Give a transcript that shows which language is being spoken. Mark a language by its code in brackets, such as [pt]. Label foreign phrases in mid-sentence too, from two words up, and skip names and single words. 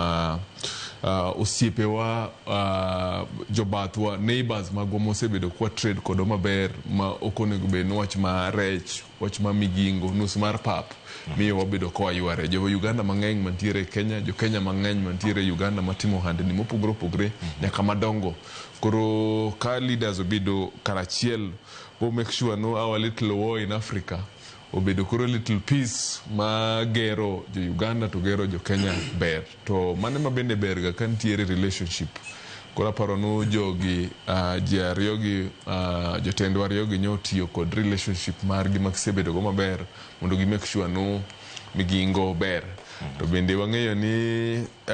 [luo] osiepewa jobathwa neighbors magwa mosebedo kwa trade kodo maber ma okonego bed wach ma rech wach ma Migingo nus mar pap miyo wabedo kwa yware jo Uganda mang'eny mantiere Kenya jo Kenya mang'eny mantiere Uganda matimo handni mopogre nyaka madongo koro ka leaders obedo karachiel bo [en] make sure [luo] no [en] our little war in Africa [luo] obedo koro [en] little peace [luo] ma gero jo Uganda to gero jo Kenya ber to mane mabende berga kantiere relationship kora paro no jogi ji ariyogi jotendwa ariyogi nyotiyo kod relationship margi makisebedo go maber mondo gi [en] make sure [luo] no Migingo ber to bende wang'eyo ni